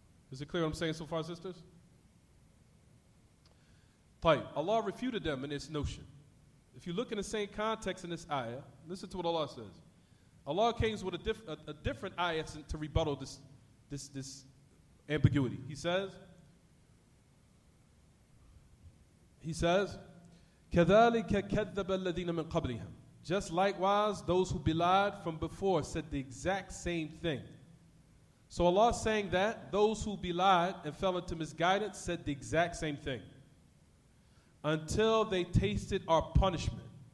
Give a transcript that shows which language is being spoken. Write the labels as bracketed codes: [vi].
[en] Is it clear what I'm saying so far, sisters? Allah refuted them in this notion. If you look in the same context in this ayah, listen to what Allah says. Allah came with a different ayah to rebuttal this ambiguity. [ar] He says, كَذَلِكَ كَذَّبَ الَّذِينَ مِنْ قَبْلِهِمْ. [en] Just likewise, those who belied from before said the exact same thing. So Allah is saying that those who belied and fell into misguidance said the exact same thing until they tasted our punishment.